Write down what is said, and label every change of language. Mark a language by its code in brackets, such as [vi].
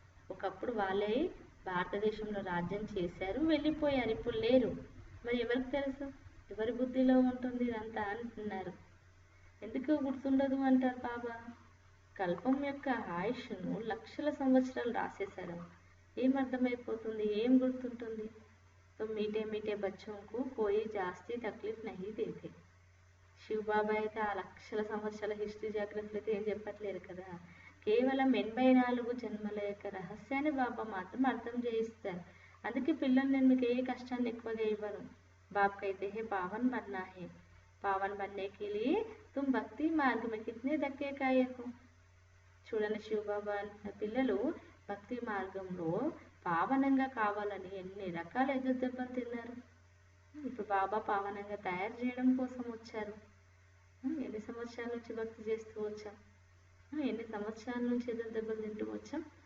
[te] ఒకప్పుడు వాళ్ళే భారతదేశంలో రాజ్యం చేశారు, వెళ్ళిపోయారు, ఇప్పుడు లేరు. మరి ఎవరికి తెలుసు? ఎవరి బుద్ధిలో ఉంటుంది ఇదంతా అంటున్నారు. ఎందుకు గుర్తుండదు అంటారు బాబా. కల్పం యొక్క ఆయుష్ను లక్షల సంవత్సరాలు రాసేశారు. ఏం అర్థమైపోతుంది? ఏం గుర్తుంటుంది? [hi] तो मीठे मीठे बच्चों को कोई जास्ती तकलीफ नहीं देते. [te] శివబాబా అయితే ఆ లక్షల సంవత్సరాల హిస్టరీ జాగ్రత్తలు అయితే ఏం చెప్పట్లేరు కదా. కేవలం 84 జన్మల యొక్క రహస్యాన్ని బాబా మాత్రం అర్థం చేయిస్తారు. అందుకే పిల్లలు నేను మీకు ఏ కష్టాన్ని ఎక్కువగా ఇవ్వను. [hi] बाप कहते हैं पावन बनना है. पावन बनने के लिए तुम भक्ति मार्ग में कितने धक्के खाए हो. [te] చూడండి శివబాబా పిల్లలు భక్తి మార్గంలో పావనంగా కావాలని ఎన్ని రకాల ఎదురు దెబ్బలు తిన్నారు. ఇప్పుడు బాబా పావనంగా తయారు చేయడం కోసం వచ్చారు. ఎన్ని సంవత్సరాల నుంచి భక్తి చేస్తూ వచ్చాం, ఎన్ని సంవత్సరాల నుంచి ఎదురు దెబ్బలు తింటూ వచ్చాం.